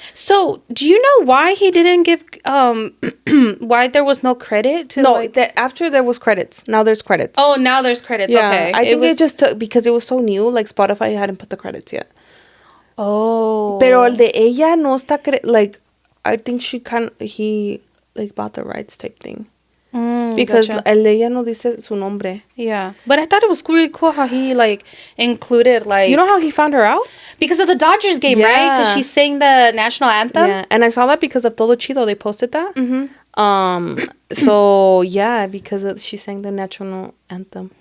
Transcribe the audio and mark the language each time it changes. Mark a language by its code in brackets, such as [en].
[en] So, do you know why he didn't give why there was no credit to after there was credits. Now there's credits. Oh, now there's credits. Yeah, okay. I think it just took because it was so new. Like Spotify hadn't put the credits yet. Oh. [es] Pero el de ella no está [en] like I think he like bought the rights type thing. Because [es] el de ella no dice su nombre. [en] Yeah. But I thought it was really cool how he like included like, you know how he found her out? Because of the Dodgers game, right? Because she sang the national anthem. Yeah, and I saw that because of Todo Chido. They posted that. So yeah, because she sang the national anthem.